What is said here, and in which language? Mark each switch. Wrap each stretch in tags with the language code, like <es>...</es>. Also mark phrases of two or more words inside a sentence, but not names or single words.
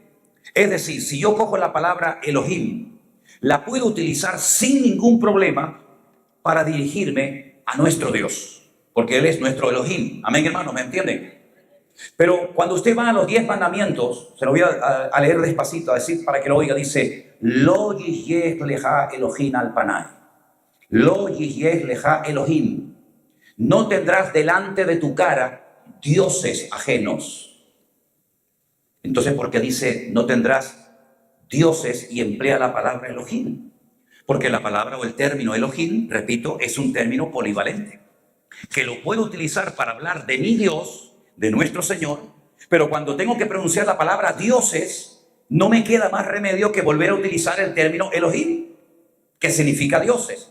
<es>Es decir, si yo cojo la palabra Elohim, la puedo utilizar sin ningún problema para dirigirme a nuestro Dios, porque Él es nuestro Elohim. Amén, hermanos, ¿me entienden? Pero cuando usted va a los 10 mandamientos, se lo voy a leer despacito, a decir para que lo oiga, dice:</es> <he>לא יהיה לך אלהים על פני. לא יהיה לך אלהים.</he> <es>No tendrás delante de tu cara dioses ajenos. Entonces, ¿por qué dice no tendrás dioses y emplea la palabra Elohim? Porque la palabra o el término Elohim, repito, es un término polivalente, que lo puedo utilizar para hablar de mi Dios, de nuestro Señor, pero cuando tengo que pronunciar la palabra dioses, no me queda más remedio que volver a utilizar el término Elohim, que significa dioses.</es>